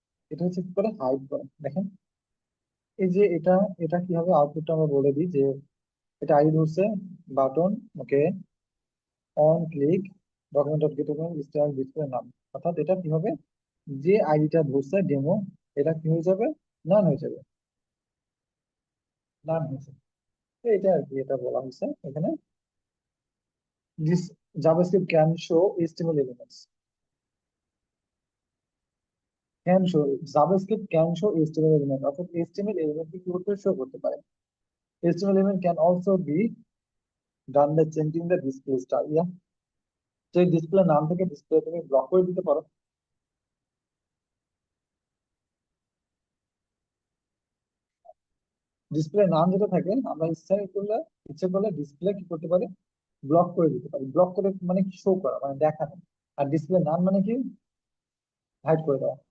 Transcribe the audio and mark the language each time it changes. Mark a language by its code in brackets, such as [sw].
[bn] এটা হচ্ছে কি করে হাইড করে দেখেন। এই যে এটা, এটা কি হবে আউটপুটটা আমরা বলে দিই যে এটা আইডি ধরছে button, okay, on click, document dot gate style display নাম, অর্থাৎ এটা কি হবে, যে আইডিটা ধরছে ডেমো, এটা কি হয়ে যাবে, নান হয়ে যাবে, নান হয়ে যাবে। তো এটা আর কি, এটা বলা হয়েছে এখানে, [en] this JavaScript can show HTML elements. Can show JavaScript can show HTML element, [bn] অর্থাৎ HTML element কি করতে শো করতে পারে। [en] HTML element can also be done by changing the display style. [bn] Yeah, তো এই ডিসপ্লে নাম থেকে ডিসপ্লে তুমি ব্লক করে দিতে পারো। ডিসপ্লে নাম যেটা থাকে আমরা ইচ্ছে করলে ডিসপ্লে কি করতে পারি, ব্লক করে দিতে পারি। ব্লক করে মানে কি, শো করা মানে দেখানো। আর ডিসপ্লে নাম মানে কি, হাইড করে দেওয়া।